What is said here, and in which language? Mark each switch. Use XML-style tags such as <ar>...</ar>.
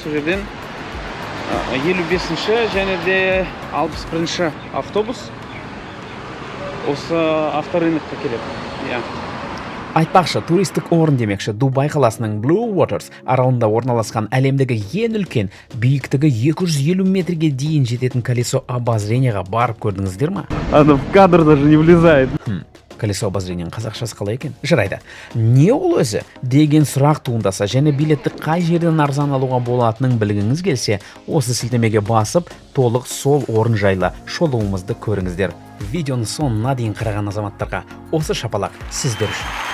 <kk>Сол жерден 55-ші және де 61-ші автобус осы авторыныққа келеді. Айтпақшы, туристік орын демекші, Дубай қаласының Blue Waters аралында орналасқан әлемдегі ең үлкен, биіктігі 250 метрге дейін жететін колесо обозрениеға барып көрдіңіздер ма?</kk> <ru>Она в кадр даже не влезает.</ru> <kk>Колесо обозрениенің қазақшасы қалай екен? Жарайды. Не ол өзі деген сұрақ туындаса және билетті қай жерден арзан алуға болатынын білгіңіз келсе, осы сілтемеге басып, толық сол орын жайлы шолуымызды көріңіздер. Видеоны соңына дейін қараған азаматтарға осы шапалақ сіздер үшін.</kk>